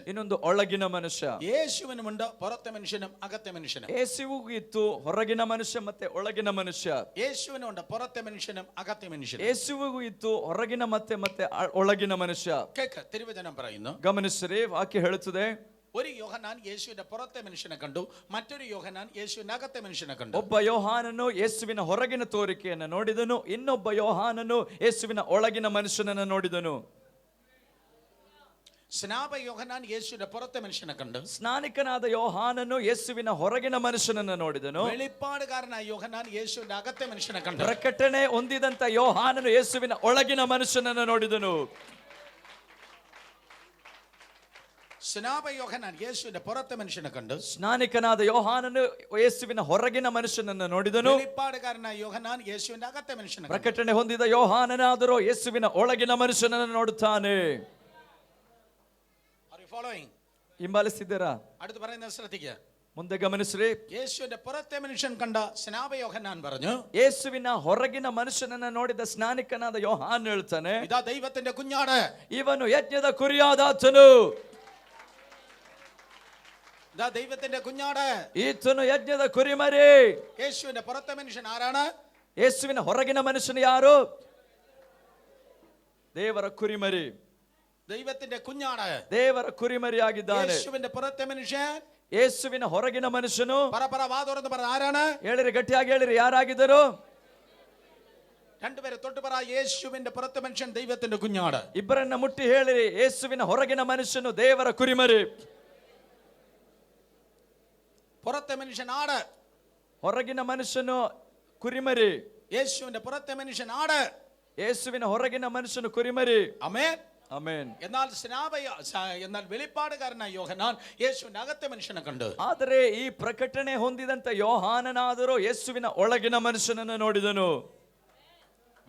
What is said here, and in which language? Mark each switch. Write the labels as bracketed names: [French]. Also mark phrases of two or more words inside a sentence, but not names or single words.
[Kannada] ಇನ್ನೊಂದು ಒಳಗಿನ ಮನುಷ್ಯ. [Malayalam] യേശുവിനുമുണ്ട് പുറത്തെ മനുഷ്യനും അകത്തെ മനുഷ്യനും. [Kannada] ಯೇಸುವಿಗೂ ಇತ್ತು ಹೊರಗಿನ ಮನುಷ್ಯ ಮತ್ತೆ ಒಳಗಿನ ಮನುಷ್ಯ. [Malayalam] യേശുവിനുണ്ട് പുറത്തെ മനുഷ്യനും അകത്തെ മനുഷ്യനും. [Kannada] ಯೇಸುವಿಗೂ ಇತ್ತು ಹೊರಗಿನ ಮತ್ತೆ ಒಳಗಿನ ಮನುಷ್ಯ. [Malayalam] കേക്ക്, തിരുവചനം പറയുന്നു, [Kannada] ಗಮನಿಸಿರಿ, ವಾಕ್ಯ ಹೇಳುತ್ತದೆ, [Malayalam] ഒരു യോഹന്നാൻ യേശുവിന്റെ പുറത്തെ മനുഷ്യനെ കണ്ടു, മറ്റൊരു യോഹന്നാൻ യേശുവിന്റെ അകത്തെ മനുഷ്യനെ കണ്ടു. [Kannada] ಒಬ್ಬ ಯೋಹಾನನು ಯೇಸುವಿನ ಹೊರಗಿನ ತೋರಿಕೆಯನ್ನು ನೋಡಿದನು, ಇನ್ನೊಬ್ಬ ಯೋಹಾನನು ಯೇಸುವಿನ ಒಳಗಿನ ಮನುಷ್ಯನನ್ನು ನೋಡಿದನು. [Malayalam] സ്നാപക യോഹന്നാൻ യേശുവിന്റെ പുറത്തെ മനുഷ്യനെ കണ്ടു. [Kannada] ಸ್ನಾನಿಕನಾದ ಯೋಹಾನನು ಯೇಸುವಿನ ಹೊರಗಿನ ಮನುಷ್ಯನನ್ನು ನೋಡಿದನು. [Malayalam] വെളിപ്പാടുകാരനായ യോഹന്നാൻ യേശുവിന്റെ അകത്തെ മനുഷ്യനെ കണ്ടു. [Kannada] ಪ್ರಕಟಣೆ ಹೊಂದಿದಂತ ಯೋಹಾನನು ಯೇಸುವಿನ ಒಳಗಿನ ಮನುಷ್ಯನನ್ನು ನೋಡಿದನು. [Malayalam] സ്നാപക യോഹന്നാൻ യേശുവിന്റെ പുറത്തെ മനുഷ്യനെ കണ്ടു. [Kannada] ಸ್ನಾನಿಕನಾದ ಯೋಹಾನನು ಯೇಸುವಿನ ಹೊರಗಿನ ಮನುಷ್ಯನನ್ನು ನೋಡಿದನು. [Malayalam] വെളിപ്പാടുകാരനായ യോഹന്നാൻ യേശുവിന്റെ അകത്തെ മനുഷ്യനെ കണ്ടു. [Kannada] ಪ್ರಕಟಣೆ ಹೊಂದಿದ ಯೋಹಾನನಾದರೂ ಯೇಸುವಿನ ಒಳಗಿನ ಮನುಷ್ಯನನ್ನು ನೋಡುತ್ತಾನೆ. [English] Are you following? [Kannada] ಹಿಂಬಾಲಿಸಿದ್ದೀರಾ? [Malayalam] അടുത്ത് പറയുന്നത് ശ്രദ്ധിക്കുക. [Kannada] ಮುಂದೆ ಗಮನಿಸ್ರಿ. [Malayalam] യേശുവിന്റെ പുറത്തെ മനുഷ്യൻ കണ്ട സ്നാപക യോഹന്നാൻ പറഞ്ഞു, [Kannada] ಯೇಸುವಿನ ಹೊರಗಿನ ಮನುಷ್ಯನನ್ನು ನೋಡಿದ ಸ್ನಾನಿಕನಾದ ಯೋಹಾನ್ ಹೇಳ್ತಾನೆ, [Malayalam] ഇതാ ദൈവത്തിന്റെ കുഞ്ഞാട്, [Kannada] ಇವನು ಯಜ್ಞದ ಕುರಿಯಾದಾತನು. [Malayalam] ഇതാ ദൈവത്തിന്റെ കുഞ്ഞാട്, [Kannada] ಈತನು ಯಜ್ಞದ ಕುರಿಮರಿ. [Malayalam] യേശുവിന്റെ പുറത്തെ മനുഷ്യൻ ആരാണ്? [Kannada] ಯೇಸುವಿನ ಹೊರಗಿನ ಮನುಷ್ಯನು ಯಾರು? ದೇವರ ಕುರಿಮರಿ. [Malayalam] ദൈവത്തിന്റെ കുഞ്ഞാട്, [Kannada] ದೇವರ ಕುರಿಮರಿಯಾಗಿದ್ದಾನೆ. [Malayalam] യേശുവിന്റെ പുറത്തെ മനുഷ്യൻ, [Kannada] ಯೇಸುವಿನ ಹೊರಗಿನ ಮನುಷ್ಯನು. [Malayalam] പറ വാ തുറന്ന് പറ, ആരാണ്? [Kannada] ಹೇಳಿರಿ, ಗಟ್ಟಿಯಾಗಿ ಹೇಳಿರಿ, ಯಾರಾಗಿದ್ದರು? [Malayalam] രണ്ടുപേരെ തൊട്ട് പറ, യേശുവിന്റെ പുറത്തെ മനുഷ്യൻ ദൈവത്തിന്റെ കുഞ്ഞാട്. [Kannada] ಇಬ್ಬರನ್ನ ಮುಟ್ಟಿ ಹೇಳಿರಿ, ಯೇಸುವಿನ ಹೊರಗಿನ ಮನುಷ್ಯನು ದೇವರ ಕುರಿಮರಿ. [Malayalam] പുറത്തെ മനുഷ്യൻ ആട്, [Kannada] ಹೊರಗಿನ ಮನುಷ್ಯನು ಕುರಿಮರಿ. [Malayalam] യേശുവിന്റെ പുറത്തെ മനുഷ്യൻ ആട്, [Kannada] ಯೇಸುವಿನ ಹೊರಗಿನ ಮನುಷ್ಯನು ಕುರಿಮರಿ. [Malayalam] ആമേൻ. [Kannada] ಆಮೆನ್. [Malayalam] എന്നാൽ വെളിപ്പാടുകാരനായ യോഹന്നാൻ യേശുവിന്റെ അകത്തെ മനുഷ്യനെ കണ്ടു. [Kannada] ಆದರೆ ಈ ಪ್ರಕಟಣೆ ಹೊಂದಿದಂತ ಯೋಹಾನನಾದರೂ ಯೇಸುವಿನ ಒಳಗಿನ ಮನುಷ್ಯನನ್ನು ನೋಡಿದನು.